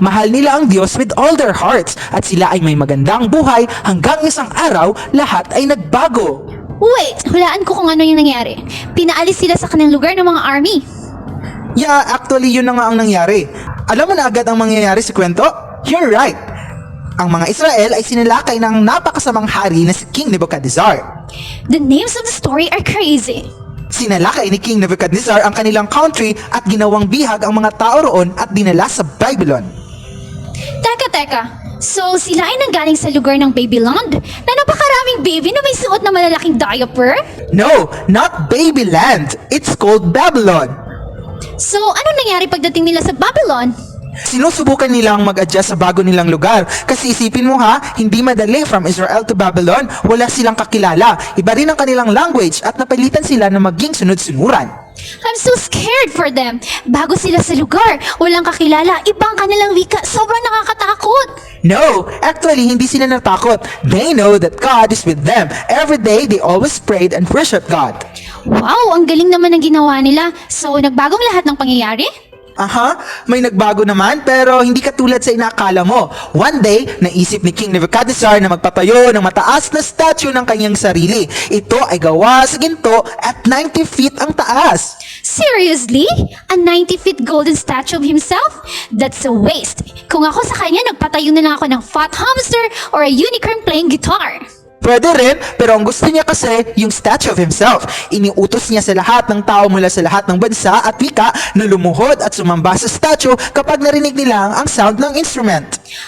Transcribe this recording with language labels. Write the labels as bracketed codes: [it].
[tl] Mahal nila ang Diyos [en] with all their hearts [tl] at sila ay may magandang buhay hanggang isang araw lahat ay nagbago. Wait, hulaan ko kung ano yung nangyari. Pinaalis sila sa kanilang lugar ng mga army. Yeah, actually yun na nga ang nangyari. Alam mo na agad ang mangyayari sa kwento? [en] You're right. [tl] Ang mga Israel ay sinalakay ng napakasamang hari na si King Nebuchadnezzar. [en] The names of the story are crazy. [tl] Sinalakay ni King Nebuchadnezzar ang kanilang country at ginawang bihag ang mga tao roon at dinala sa Babylon. Teka. So, sila ay nanggaling sa lugar ng Babyland na napakaraming baby na may suot na malalaking diaper? [en] No, not Babyland. It's called Babylon. [tl] So, ano nangyari pagdating nila sa Babylon? Sinusubukan nilang mag-adjust sa bago nilang lugar. Kasi isipin mo ha, hindi madali from Israel to Babylon. Wala silang kakilala. Iba rin ang kanilang language at napilitan sila na maging sunod-sunuran. [en] I'm so scared for them. [tl] Bago sila sa lugar, walang kakilala, ibang kanilang wika, sobrang nakakatakot. No, actually hindi sila natakot. [en] They know that God is with them. Every day they always prayed and worshiped God. [tl] Wow, ang galing naman ng ginawa nila. So, nagbagong lahat ng pangyayari? Aha, may nagbago naman pero hindi katulad sa inakala mo. One day, naisip ni King Nebuchadnezzar na magpatayo ng mataas na statue ng kanyang sarili. Ito ay gawa sa ginto at 90 feet ang taas. [en] Seriously? A 90-feet golden statue of himself? That's a waste. [tl] Kung ako sa kanya, nagpatayo na lang ako ng [en] fat hamster or a unicorn playing guitar. [tl] Pwede rin, pero ang gusto niya kasi yung [en] statue of himself. [tl] Iniutos niya sa lahat ng tao mula sa lahat ng bansa at wika na lumuhod at sumamba sa statue kapag narinig nila ang sound ng instrument.